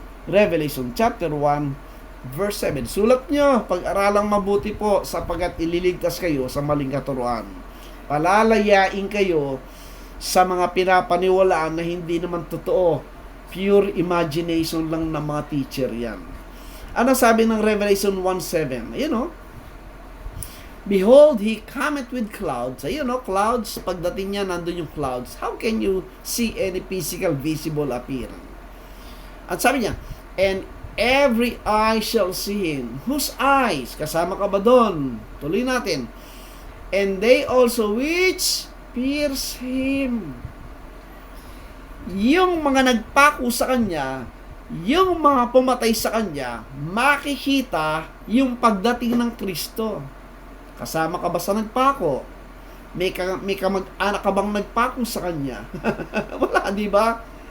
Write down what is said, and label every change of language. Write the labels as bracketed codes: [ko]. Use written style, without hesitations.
[tl] Revelation chapter 1 verse 7. Sulat nyo, pag-aralang mabuti po sapagkat ililigtas kayo sa maling katuruan. Palalayain kayo sa mga pinapaniwalaan na hindi naman totoo. [en] Pure imagination [tl] lang ng mga teacher yan. Ano sabi ng Revelation 1:7? Ayun o. [en] Behold, He cometh with clouds. [tl] Ayun o, [en] clouds. [tl] Pagdating niya, nandun yung clouds. [en] How can you see any physical visible appearance? [tl] At sabi niya, [en] and every eye shall see Him. Whose eyes? [tl] Kasama ka ba doon? Tuloy natin. [en] And they also which pierce Him. [tl] Yung mga nagpako sa Kanya, yung mga pumatay sa Kanya, makikita yung pagdating ng Kristo. Kasama ka ba sa nagpako? May kamag-anak ka bang nagpako sa Kanya? Wala, di ba?